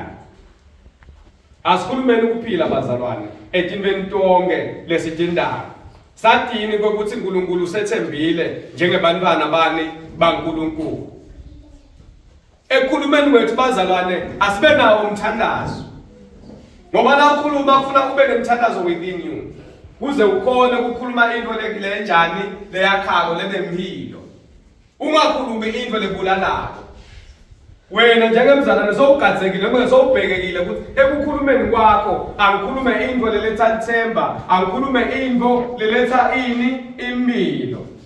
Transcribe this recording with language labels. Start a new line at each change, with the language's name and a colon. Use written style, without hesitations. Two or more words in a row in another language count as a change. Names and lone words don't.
Swati: Asikhulumeni kuphila bazalwane etintweni tonke lesitindaba. Satini ukuthi uNkulunkulu usethembile njengebantwana bani baNkulunkulu. Ekhulumeni wethu bazalwane asibe nawo umthandazo. Ngoba la ukhuluma kufuna ube nemthandazo
English: within you.
Swati: Kuze ukhone ukukhuluma into lenjani leyakhako lenemphilo. Ungakhulumi into lebulalayo. Wena njengemzalwane sowugadzekile noma sowubhekekile ukuthi ekukhulumeni kwakho angikhulume into leletha ithemba, angikhulume into leletha ini impilo.